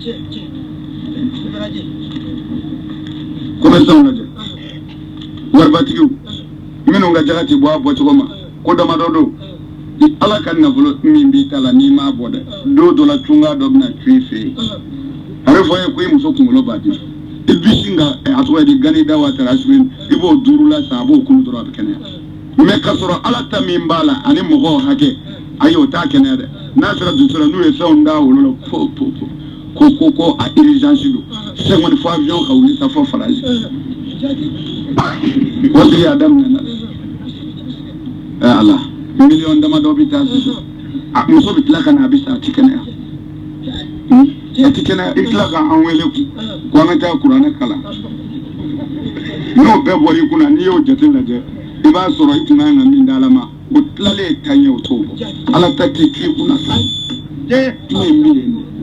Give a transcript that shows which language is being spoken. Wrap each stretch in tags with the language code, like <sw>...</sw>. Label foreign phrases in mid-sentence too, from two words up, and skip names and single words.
<bm>commerçant lajɛ waribatigiw minnu ka jaga ti bɔ a bɔcogo ma ko damadɔ do Ala ka nafolo min b'i ta la n'i m'a bɔ dɛ don dɔ la tunga dɔ bɛna tu I fɛ yen a bɛ fɔ ye ko I muso kunkolo b'a dimi I bi sin ka a tɔgɔ di gani da wa tara sugu I b'o 5 la san a b'o kunu dɔrɔn a bɛ kɛnɛya mais ka sɔrɔ Ala ta min b'a la ani mɔgɔw hakɛ ayi o t'a kɛnɛya dɛ n'a sera dusu la n'u ye fɛnw da wolo la ko a urgence do sɛŋɔni fɔ avion ka wuli sa fɔ faraji o tigi y'a daminɛ Ala million damadɔ bɛ taa sisan muso bɛ tila ka na a bɛ sa a ti kɛnɛya a ti kɛnɛya I tila k'an wele ko an ka taa kuranɛ kalan n'o bɛɛ bɔra I kunna n'i y'o jate lajɛ I b'a sɔrɔ I tun kan ka min d'Ala ma o tilalen ka ɲɛ o t'o bɔ Ala ta tɛ k'i kunna sa ne ye min ye</bm>